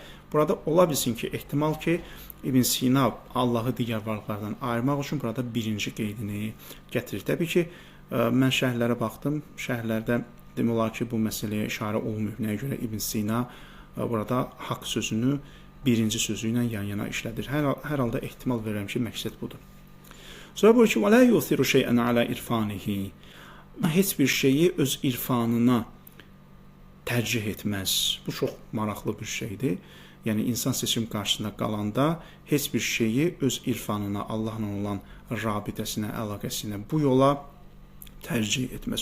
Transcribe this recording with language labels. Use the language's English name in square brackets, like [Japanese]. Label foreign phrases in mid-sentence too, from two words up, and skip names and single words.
[Azerbaijani] Burada ola bilsin ki, ehtimal ki, İbn Sina Allahı digər varlıqlardan ayırmaq üçün burada birinci qeydini gətirir. Təbii ki, mən şərhlərə baxdım. Şərhlərdə demək olar ki, bu məsələyə işarə olunmur. Nəyə görə İbn Sina burada haqq sözünü birinci sözü ilə yan-yana işlədir. Hər halda ehtimal verirəm ki, məqsəd budur. Sonra buyurur ki, [Arabic] وَلَا يُثِرُ شَيْئًا عَلَى إِرْفَانِهِ. [Azerbaijani] Heç bir şeyi öz irfanına tərcih etməz. Bu çox maraqlı bir şeydir. Yəni, insan seçim qarşısında qalanda heç bir şeyi öz irfanına, Allahla olan rabitəsinə, əlaqəsinə, bu yola tərcih etməz.